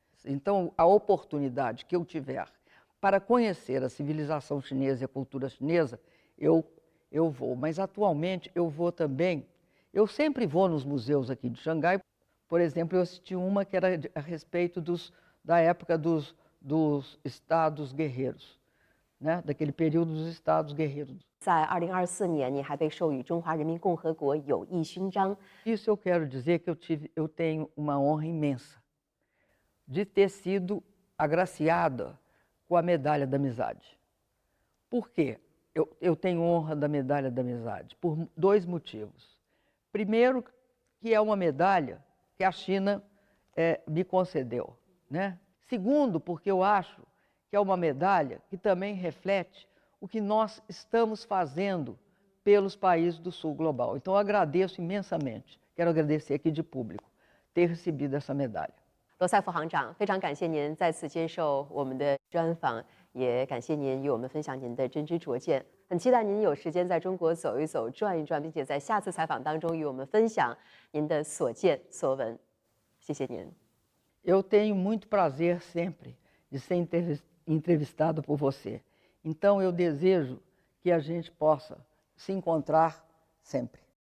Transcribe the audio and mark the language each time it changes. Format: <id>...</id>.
<pt>Então, a oportunidade que eu tiver para conhecer a civilização chinesa e a cultura chinesa, eu vou. Mas, atualmente, eu vou também... Eu sempre vou nos museus aqui de Xangai. Por exemplo, eu assisti uma que era a respeito da época dos estados guerreiros, né? Daquele período dos estados guerreiros.</pt> <zh>在2024年，你还被授予中华人民共和国友谊勋章。</zh> <pt>Isso eu quero dizer que eu tenho uma honra imensa de ter sido agraciada com a medalha da amizade. Por quê? Eu tenho honra da medalha da amizade por 2 motivos. Primeiro, que é uma medalha que a China me concedeu, né? Segundo, porque eu acho que é uma medalha que também reflete o que nós estamos fazendo pelos países do sul global. Então, eu agradeço imensamente, quero agradecer aqui de público, ter recebido essa medalha.</pt> <zh>罗塞夫行长，非常感谢您再次接受我们的专访，也感谢您与我们分享您的真知灼见。很期待您有时间在中国走一走、转一转，并且在下次采访当中与我们分享您的所见所闻。谢谢您。</zh> <pt>Eu tenho muito prazer sempre de ser entrevistado por você. Então, eu desejo que a gente possa se encontrar sempre.</pt>